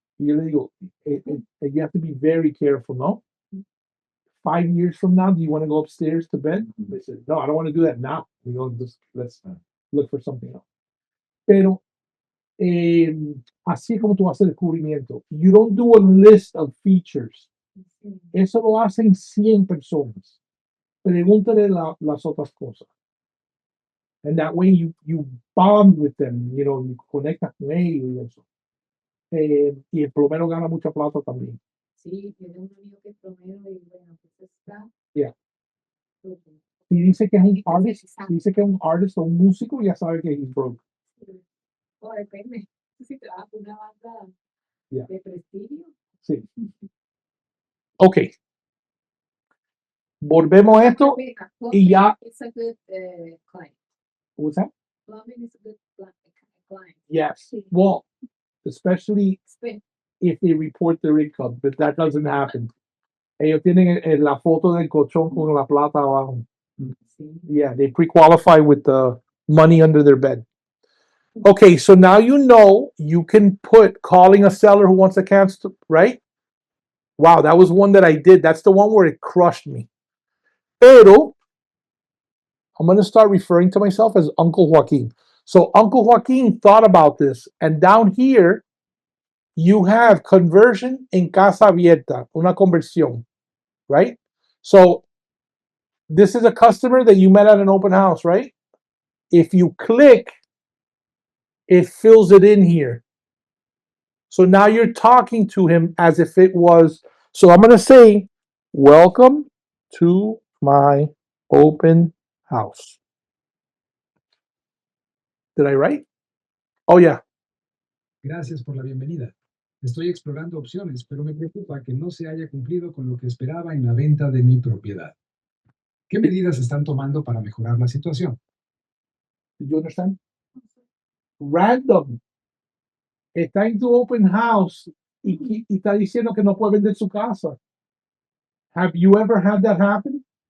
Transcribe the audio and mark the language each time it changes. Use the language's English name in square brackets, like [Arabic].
[Spanish] Y yo les digo, [English] you have to be very careful, ¿no? 5 years from now, do you want to go upstairs to bed? They said, no, I don't want to do that now. We go, let's look for something else. [Spanish] Pero así es como tú haces el descubrimiento. [English] You don't do a list of features. [Spanish] Sí. Eso lo hacen 100 personas. Pregúntale las otras cosas. And that way you bond with them, you know, you conectas con ellos y eso. Y el plomero gana mucha plata también. Sí, tiene un amigo que es plomero y bueno, pues está. [English] Yeah. [Spanish] súper. Si dice que es un artist, si dice que es un artist o un músico, ya sabe que [English] he's broke. [Spanish] Sí. O depende. Si trabaja con una banda [English] Yeah. [Spanish] de prestigio. Sí. Ok. Volvemos a esto y ya. [English] It's a good client. What's that? Plumbing is a good client. Yes. Well, especially Spin. if they report their income, but that doesn't happen. [Spanish] Ellos tienen la foto del colchón con la plata abajo. Sí. [English] Yeah, they pre-qualify with the money under their bed. Okay, so now you know you can put calling a seller who wants to cancel, right? Wow, that was one that I did. That's the one where it crushed me. Pero I'm going to start referring to myself as Uncle Joaquin. So Uncle Joaquin thought about this, and down here you have conversion [Spanish] en casa abierta, una conversión, [English] right? So this is a customer that you met at an open house, right? If you click, it fills it in here. So now you're talking to him as if it was. So I'm going to say, welcome to my open house. Did I write? Oh, yeah. [Spanish] Gracias por la bienvenida. Estoy explorando opciones, pero me preocupa que no se haya cumplido con lo que esperaba en la venta de mi propiedad. ¿Qué medidas están tomando para mejorar la situación? [English] Did you understand? Random. [Spanish] Está en tu open house y está diciendo que no puede vender su casa. [English] Have you ever had that happen?